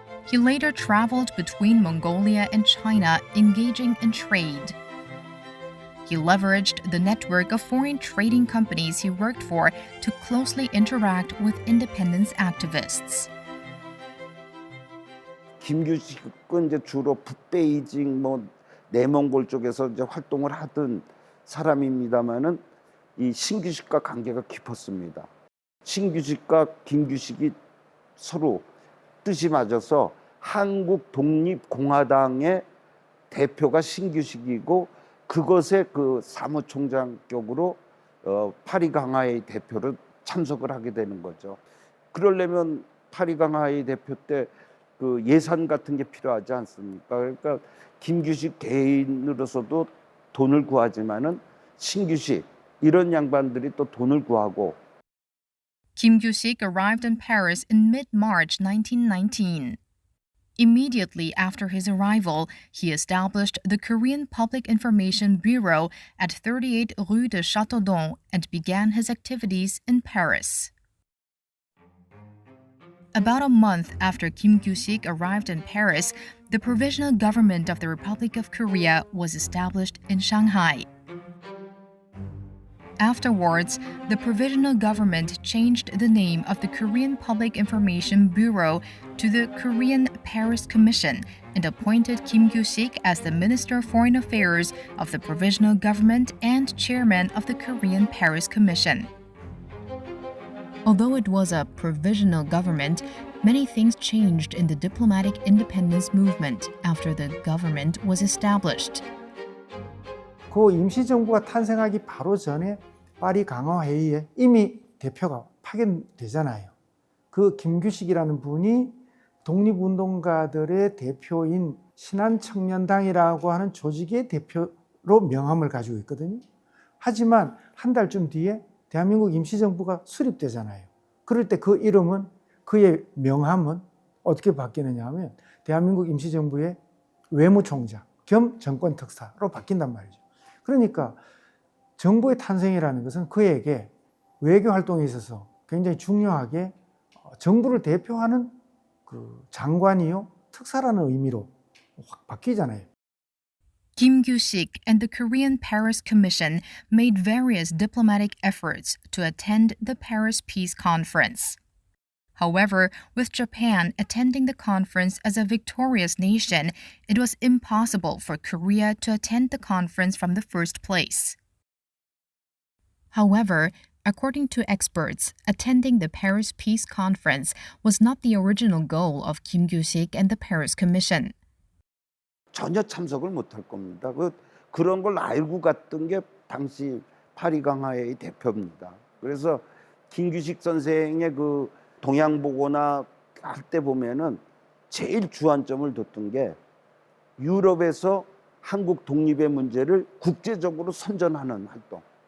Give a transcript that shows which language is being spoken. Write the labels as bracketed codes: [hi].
[en] He later traveled between Mongolia and China, engaging in trade. He leveraged the network of foreign trading companies he worked for to closely interact with independence activists. [ko] 김규식은 이제 주로 북베이징 내몽골 쪽에서 이제 활동을 하던 사람입니다만은 이 신규식과 관계가 깊었습니다. 신규식과 김규식이 서로 뜻이 맞아서 한국 독립공화당의 대표가 신규식이고 그것의 그 사무총장격으로 파리 강화회의 대표로 참석을 하게 되는 거죠. 그러려면 파리 강화회의 대표 때 그 예산 같은 게 필요하지 않습니까? 그러니까 김규식 개인으로서도 돈을 구하지만은 신규식 이런 양반들이 또 돈을 구하고. [en] Kim Kyu-sik arrived in Paris in mid-March 1919. Immediately after his arrival, he established the Korean Public Information Bureau at 38 Rue de Châteaudun and began his activities in Paris. About a month after Kim Kyu-sik arrived in Paris, the Provisional Government of the Republic of Korea was established in Shanghai. Afterwards, the Provisional Government changed the name of the Korean Public Information Bureau to the Korean Paris Commission and appointed Kim Kyu-sik as the Minister of Foreign Affairs of the Provisional Government and Chairman of the Korean Paris Commission. Although it was a provisional government, many things changed in the diplomatic independence movement after the government was established. [ko] 그 임시정부가 탄생하기 바로 전에 파리 강화회의에 이미 대표가 파견되잖아요. 그 김규식이라는 분이 독립운동가들의 대표인 신한청년당이라고 하는 조직의 대표로 명함을 가지고 있거든요. 하지만 한 달쯤 뒤에 대한민국 임시정부가 수립되잖아요. 그럴 때 그 이름은, 그의 명함은 어떻게 바뀌느냐 하면 대한민국 임시정부의 외무총장 겸 정권특사로 바뀐단 말이죠. 그러니까 정부의 탄생이라는 것은 그에게 외교 활동에 있어서 굉장히 중요하게 정부를 대표하는 그 장관이요, 특사라는 의미로 확 바뀌잖아요. [en] Kim Kyu-sik and the Korean Paris Commission made various diplomatic efforts to attend the Paris Peace Conference. However, with Japan attending the conference as a victorious nation, it was impossible for Korea to attend the conference from the first place. However, according to experts, attending the Paris Peace Conference was not the original goal of Kim Kyu-sik and the Paris Commission. [ko] 전혀 참석을 못할 겁니다. 그런 걸 알고 갔던 게 당시 파리 강화회의 대표입니다. 그래서 김규식 선생의 그 동양보고나 할 때 보면은 제일 주안점을 뒀던 게 유럽에서 한국 독립의 문제를 국제적으로 선전하는 활동.